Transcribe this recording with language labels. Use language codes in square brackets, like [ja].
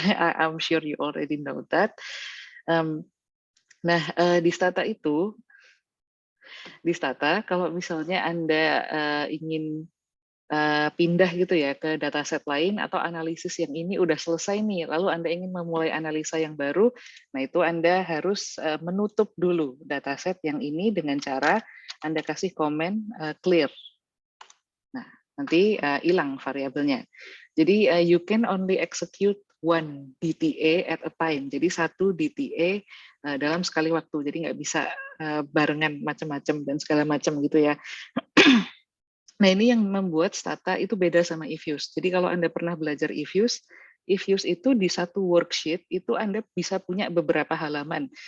[en] I'm sure you already know that. [id] Nah, di stata kalau misalnya Anda ingin pindah gitu ya ke dataset lain, atau analisis yang ini udah selesai nih, lalu Anda ingin memulai analisa yang baru, nah itu Anda harus menutup dulu dataset yang ini dengan cara Anda kasih komen clear. Nah, nanti hilang variabelnya. [en] Jadi you can only execute one DTA at a time. [id] Jadi satu DTA dalam sekali waktu. Jadi nggak bisa barengan macam-macam dan segala macam gitu ya. Nah, ini yang membuat stata itu beda sama eFuse. Jadi kalau Anda pernah belajar eFuse itu di satu worksheet itu Anda bisa punya beberapa halaman.